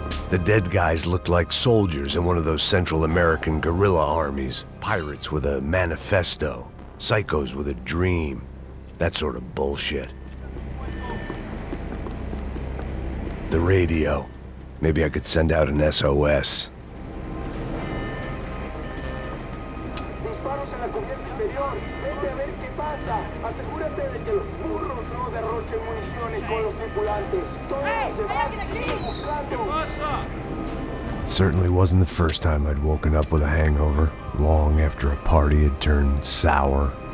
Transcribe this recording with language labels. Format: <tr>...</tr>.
<en>The dead guys looked like soldiers in one of those Central American guerrilla armies. Pirates with a manifesto. Psychos with a dream. That sort of bullshit. The radio. Maybe I could send out an SOS.</en> <es>Disparos en la cubierta inferior. Vete a ver qué pasa. Asegúrate de que los burros no derrochen municiones con los tripulantes. Todos demás siguen buscando.</es> <en>It certainly wasn't the first time I'd woken up with a hangover, long after a party had turned sour.</en>